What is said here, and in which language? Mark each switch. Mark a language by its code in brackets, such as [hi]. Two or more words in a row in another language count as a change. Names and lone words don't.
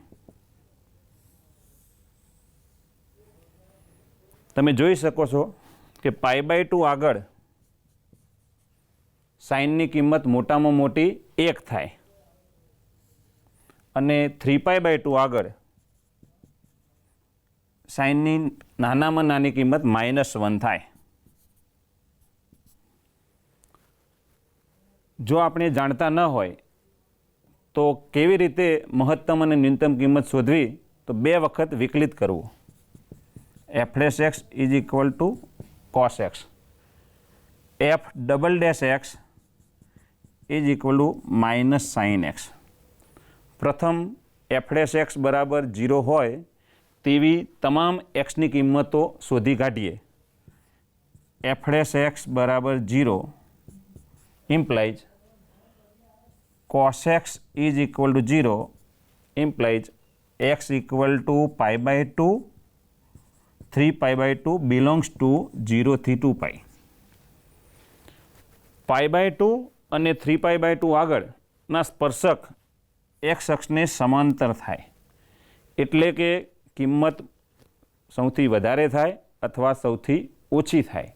[gu] તમે જોઈ શકો છો કે π/2 આગળ સાઇનની કિંમત મોટામાં મોટી 1 થાય અને 3π/2 આગળ સાઇનની નાનામાં નાની કિંમત -1 થાય. જો આપણે જાણતા ન હોય તો કેવી રીતે મહત્તમ અને ન્યૂનતમ કિંમત શોધવી, તો 2 વખત વિકલિત કરવું. [en] F'(x) is equal to cos x. F"x is equal to -sin x. [gu] પ્રથમ F'(x) બરાબર 0 હોય તેવી તમામ xની કિંમતો શોધી કાઢીએ. [en] F'(x) બરાબર 0 implies cos x is equal to 0 implies x equal to π/2, 3π/2 belongs to 0 થી 2π. [gu] π/2 અને 3π/2 આગળના સ્પર્શક x અક્ષને સમાંતર થાય એટલે કે કિંમત સૌથી વધારે થાય અથવા સૌથી ઓછી થાય.